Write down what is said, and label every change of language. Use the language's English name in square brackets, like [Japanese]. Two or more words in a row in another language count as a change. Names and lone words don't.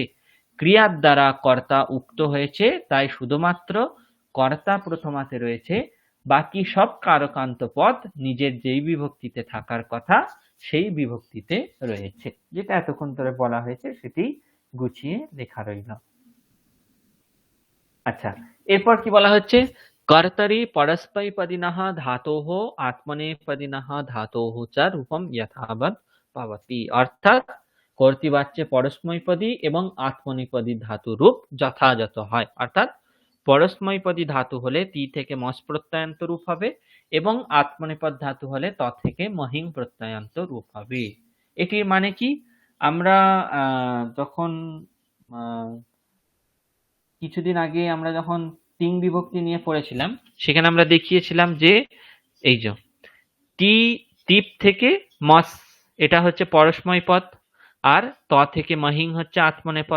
[Bangla] ক্রিয়ার দ্বারা কর্তা উক্ত হয়েছে, তাই শুধুমাত্র কর্তা প্রথমাতে রয়েছে, বাকি সব কারকান্ত পদ নিজের যেই বিভক্তিতে থাকার কথা সেই বিভক্তিতে রয়েছে। যেটা এতক্ষণ ধরে বলা হয়েছে সেটি গুছিয়ে লেখা রইল। আচ্ছা, এরপর কি বলা হচ্ছে, [Sanskrit] कर्तरि परस्मैपदिनः धातोः आत्मनेपदिनः धातोः च रूपम यथावत् भवति, [Bangla] অর্থাৎ কর্তৃবাচ্যে পরস্মৈপদী এবং আত্মনেপদী ধাতু রূপ যথাযথ হয়। অর্থাৎ পরস্মৈপদী ধাতু হলে তি থেকে মস প্রত্যয়ান্ত রূপ হবে এবং আত্মনেপদ ধাতু হলে ত থেকে মহিং প্রত্যয়ান্ত রূপ হবে। এটির মানে কি, আমরা যখন কিছুদিন আগে আমরা যখন তিন বিভক্তি নিয়ে পড়েছিলাম, সেখানে আমরা দেখিয়েছিলাম যে এই যে টি টিপ থেকে মস এটা হচ্ছে পরস্ময় পদ, আর ত থেকে মহিং হচ্ছে আত্মনেপদ।